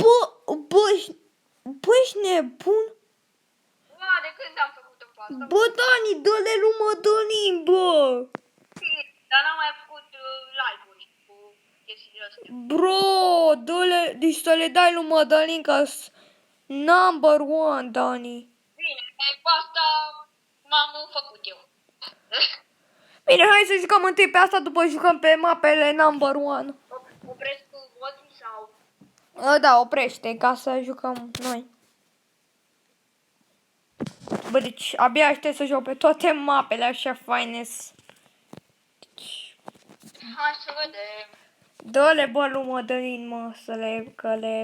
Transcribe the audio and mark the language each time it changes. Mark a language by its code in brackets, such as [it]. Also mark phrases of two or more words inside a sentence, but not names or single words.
[ro] Bă, ești nebun? Ua, de când am făcut-o pe asta? Bă, Dani, dă-le lui Mădălin, bă! Dar n-am mai făcut live-uri cu chestiile astea. Bro, dă-le, deci să le dai lui Mădălin ca [en] number one, [ro] Dani. Bine, pe asta m-am făcut eu. Bine, hai să jucăm întâi pe asta, după jucăm pe mapele [en] number one. [ro] Opresc votul sau... Da, oprește, ca să jucăm noi. Bă, deci abia aștept să joc pe toate mapele așa faine. Hai să vedem. Dă-le, bă, lui Mădălin, mă, că le...